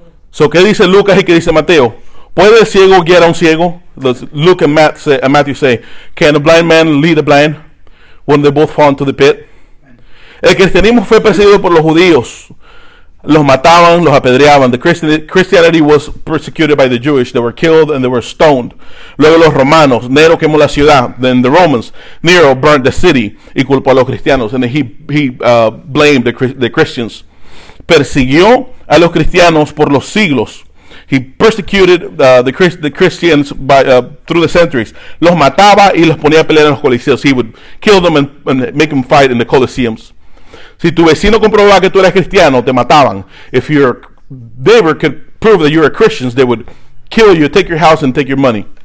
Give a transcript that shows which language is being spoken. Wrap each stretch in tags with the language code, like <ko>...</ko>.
<es>So, ¿qué dice Lucas y qué dice Mateo? ¿Puede el ciego guiar a un ciego?</es> <en>Luke and Matthew say, can a blind man lead a blind when they both fall into the pit?</en> <es>El cristianismo fue perseguido por los judíos. Los mataban, los apedreaban.</es> <en>Christianity was persecuted by the Jewish. They were killed and they were stoned.</en> <es>Luego los romanos. Nero quemó la ciudad.</es> <en>Then the Romans. Nero burned the city</en> <es>y culpó a los cristianos.</es> <en>And he blamed the Christians.</en> <es>Persiguió a los cristianos por los siglos.</es> <en>He persecuted the Christians through the centuries.</en> <es>Los mataba y los ponía a pelear en los coliseos.</es> <en>He would kill them and make them fight in the coliseums.</en> <es>Si tu vecino comprobaba que tú eras cristiano, te mataban.</es> <en>If your neighbor could prove that you were Christians, they would kill you, take your house, and take your money.</en>